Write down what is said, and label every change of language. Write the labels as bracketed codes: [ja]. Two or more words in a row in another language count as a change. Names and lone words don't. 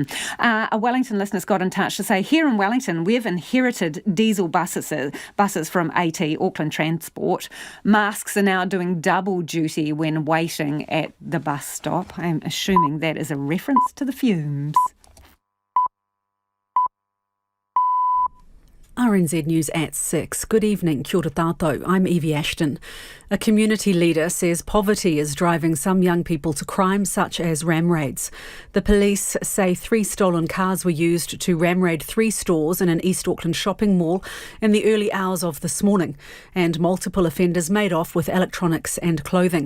[en] A Wellington listener's got in touch to say, here in Wellington, we've inherited diesel buses from AT, Auckland Transport. Masks are now doing double duty when waiting at the bus stop. I'm assuming that is a reference to the fumes. RNZ News at 6. Good evening, [mi] kia ora tātou. [en] I'm Evie Ashton. A community leader says poverty is driving some young people to crime such as ram raids. The police say 3 stolen cars were used to ram raid 3 stores in an East Auckland shopping mall in the early hours of this morning, and multiple offenders made off with electronics and clothing.